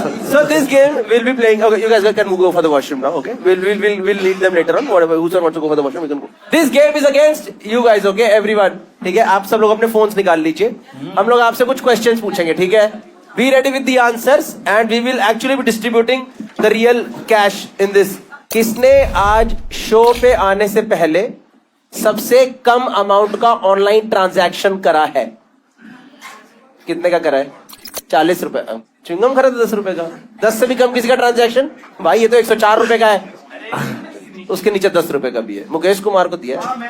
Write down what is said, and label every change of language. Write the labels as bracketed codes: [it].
[en] So this game we'll be playing. Okay, you guys can go for the washroom now. Okay, we'll lead them later on. Whatever, whoever wants to go for the washroom, we can go. This game is against you guys. Okay, everyone. [hi] ठीक है, आप सब लोग अपने phones निकाल लीजिए. हम लोग आपसे कुछ questions पूछेंगे. ठीक है? [en] Be ready with the answers, and we will actually be distributing the real cash in this. [hi] किसने आज शो पे आने से पहले सबसे कम अमाउंट का ऑनलाइन ट्रांजैक्शन करा है? कितने का करा है? 40 रुपए. चिंगम खरीदा 10 रुपए का. 10 से भी कम किसी का ट्रांजैक्शन? भाई ये तो 104 रुपए का है. उसके नीचे 10 रुपए का भी है. मुकेश कुमार को दिया.